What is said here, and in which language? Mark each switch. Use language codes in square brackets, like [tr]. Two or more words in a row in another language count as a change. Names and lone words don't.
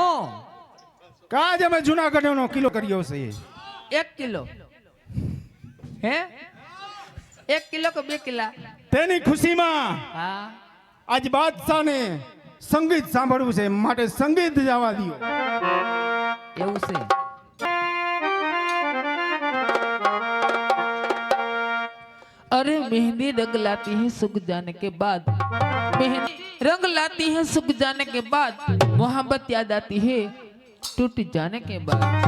[gu] કે આજ અમે જુનાગઢનો કિલ્લો કર્યો છે. 1 કિલો હે 1 કિલો કે 2 કિલા? તેની ખુશીમાં હા આજ બાદશાહને સંગીત સાંભળવું છે, માટે સંગીત જવા દો. એવું છે. [hi] अरे मेहंदी रंग लाती है सूख जाने के बाद, मेहंदी रंग लाती है सूख जाने के बाद, मोहब्बत याद आती है टूट जाने के बाद.